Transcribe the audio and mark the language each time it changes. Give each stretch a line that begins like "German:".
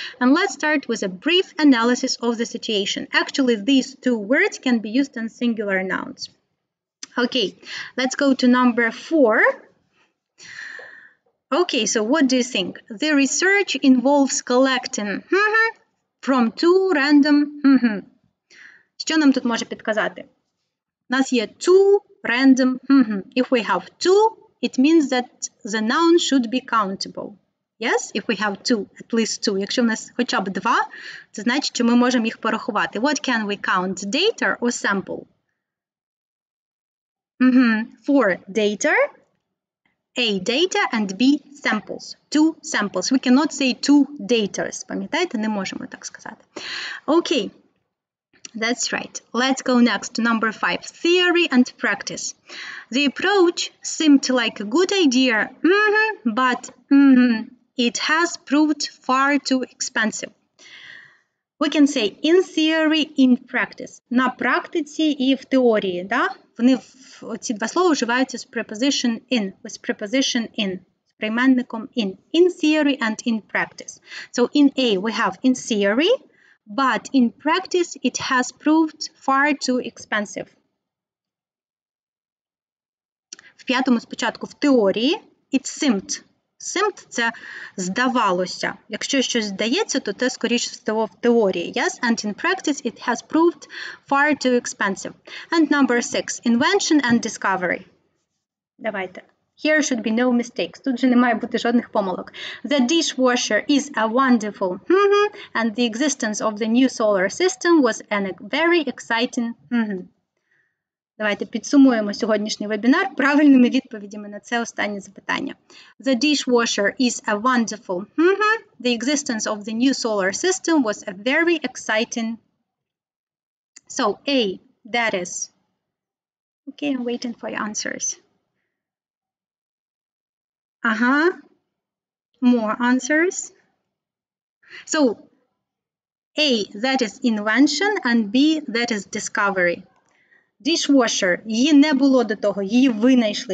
English: And let's start with a brief analysis of the situation. Actually, these two words can be used in singular nouns. Okay, let's go to number 4. Okay, so what do you think? The research involves collecting from two random.
Ukrainian: Що нам тут може підказати? У нас є
English: two random. If we have two, it means that the noun should be countable. Yes, if we have two, at least two.
Ukrainian: Якщо в нас хоча б два, це значить, що ми можемо їх порахувати.
English: What can we count? Data or sample? For data, A data and B samples. Two samples. We cannot say two datas.
Ukrainian: Пам'ятаєте, не можемо так сказати.
English: Okay. That's right. Let's go next to number 5. Theory and practice. The approach seemed like a good idea, but it has proved far too expensive. We can say in theory, in practice.
Ukrainian: На практиці і в теорії, да? Вони, ці два слова вживаються з
English: preposition in, with preposition in,
Ukrainian: з прийменником in.
English: In theory and in practice. So in A we have in theory, but in practice it has proved far too expensive.
Ukrainian: В п'ятому спочатку в теорії
English: it seemed. Seemed
Ukrainian: – це здавалося. Якщо щось здається, то це скоріше всього в теорії.
English: Yes? And in practice it has proved far too expensive. And number 6. Invention and discovery.
Ukrainian: Давайте.
English: Here should be no mistakes.
Ukrainian: Тут же не має бути жодних помилок.
English: The dishwasher is a wonderful and the existence of the new solar system was a very exciting
Ukrainian: Давайте підсумуємо сьогоднішній вебінар правильними відповідями на це останнє запитання.
English: The dishwasher is a wonderful. The existence of the new solar system was a very exciting. So A, that is. Okay, I'm waiting for your answers. More answers. So A, that is invention, and B, that is discovery.
Ukrainian: Dishwasher, її не було до того, її винайшли.